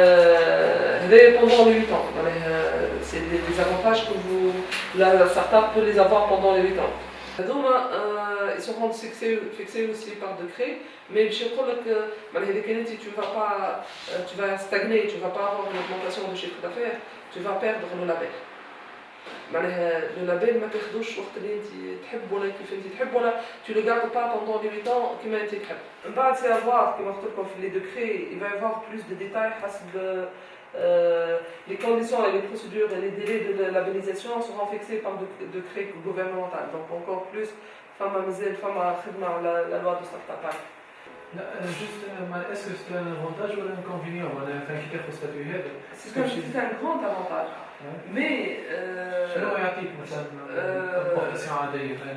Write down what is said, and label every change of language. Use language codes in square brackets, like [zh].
[fr] Pendant les 8 ans, c'est des avantages que la startup peut les avoir pendant les 8 ans. Donc, ils seront fixés aussi par décret, mais je crois que tu vas stagner, tu ne vas pas avoir une augmentation de chiffre d'affaires, tu vas perdre le label. [ar] معناها لو لابيل ما تاخذوش وقت اللي انت تحب ولا كيف انت تحب ولا [fr] tu le gardes pas pendant les 8 ans [ar] كيما انت تحب. من بعد سي افوار كيما قلت لكم في لي دوكري [fr] il va y avoir plus de détails حسب les conditions et les procédures et les délais de la labellisation seront fixés par décret gouvernemental. Donc encore plus [ar] فما مازال فما خدمه على [fr] la loi de start-up. لا juste est-ce que c'est un avantage ou un inconvénient [ar] معناها كي تاخذ ستاتيو هذا [fr] c'est un grand avantage. Mais [ar] شنو يعطيك مثلا importation عادية